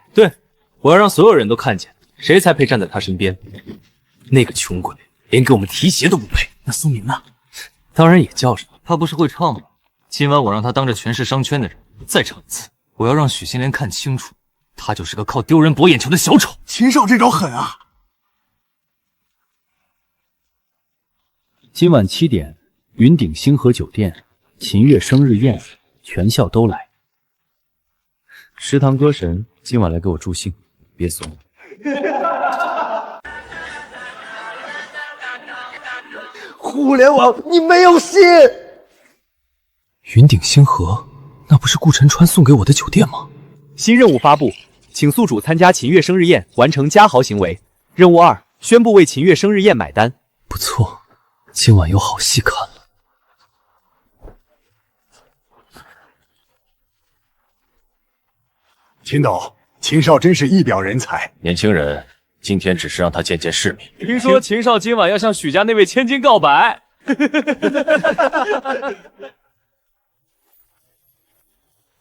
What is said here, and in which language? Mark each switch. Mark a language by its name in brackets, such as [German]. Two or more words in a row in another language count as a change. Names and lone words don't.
[Chinese] 对，我要讓所有人都看見，誰才配站在他身邊。那個窮鬼連給我們提鞋都不配。那蘇明呢？當然也叫上，他不是會唱嗎？今晚我讓他當着全市商圈的人再唱一次，我要讓許新蓮看清楚，他就是個靠丟人博眼球的小丑。秦少這招狠啊！今晚7點，雲頂星河酒店，秦月生日宴，全校都來。食堂歌神今晚來給我助興，別慫。互聯網，你沒有戲！雲頂星河，那不是顧晨川送給我的酒店嗎？新任務發布，請宿主參加秦月生日宴，完成加豪行為。任務2，宣布為秦月生日宴買單。不錯，今晚有好戲看了。秦董，秦少真是一表人才。年輕人，今天只是讓他見見世面。聽說秦少今晚要向許家那位千金告白。